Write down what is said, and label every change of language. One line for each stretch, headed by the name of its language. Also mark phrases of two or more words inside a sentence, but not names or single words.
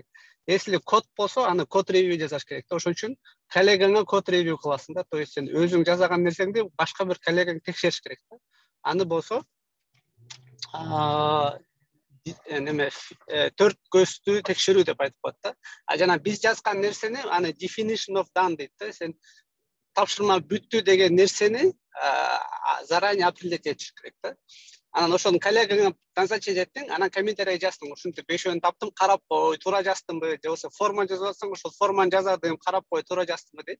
Kyrgyz: Если код болсо, аны
Russian: код ревью
Kyrgyz: жазаш керек. Ошон үчүн коллегаңа
Russian: код ревью
Kyrgyz: кыласың да.
Russian: То есть
Kyrgyz: сен өзүң жасаган нерсеңди башка бир коллегаң текшериш керек да. Аны болсо неме 4 көздүү текшерүү деп айтып коет да. Жана биз жазган нерсени аны
English: definition of done
Kyrgyz: дейт да. Сен тапшырма бүттү деген нерсени
Russian: заранее определить
Kyrgyz: этиш керек да. Анан ошону коллегаңа назначить эттиң, анан комментарий жаздың, ушинтип 5 таптым, карап кой, туура жаздымбы, же болбосо форма жазып атсаң, ошол форманы жазардым, карап кой, туура жаздымбы дейт.